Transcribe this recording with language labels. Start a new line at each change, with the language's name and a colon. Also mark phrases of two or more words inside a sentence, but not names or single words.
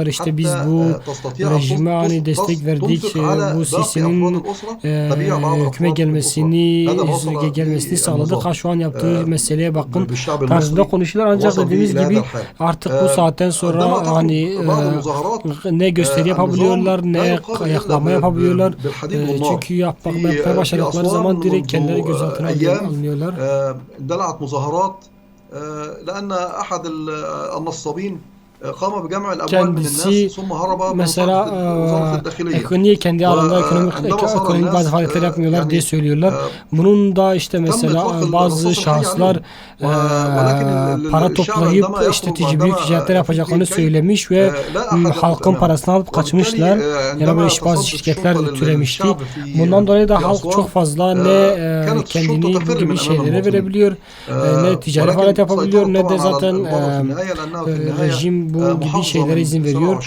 Turkish: İşte biz bu rejime destek verdik, bu Sisi'nin hüküme gelmesini sağladık. Ha şu an yaptığı meseleye bakın tarzında konuşuyorlar. Ancak dediğimiz gibi artık bu saatten sonra hani ne gösteri yapabiliyorlar, ne ayaklama yapabiliyorlar. Çünkü yapmaya başladıkları zaman direkt kendileri gözaltına alınıyorlar.
Arabic: دلعت مظاهرات لأن أحد النصابين قام بجمع الأموال من الناس ثم هرب من وزارة الداخلية.
Turkish: Ekonomiye kendi alanında ekonomik bazı faaliyetler yapmıyorlar diye söylüyorlar. Bunun da işte mesela bazı şahıslar para toplayıp işte büyük ticaretler yapacaklarını söylemiş ve halkın parasını alıp kaçmışlar. Yani böyle bazı şirketler türemişti. Bundan dolayı da halk çok fazla ne kendini bu gibi şeylere verebiliyor, ne ticari faaliyet yapabiliyor, ne de zaten rejim bu gibi şeylere izin veriyor.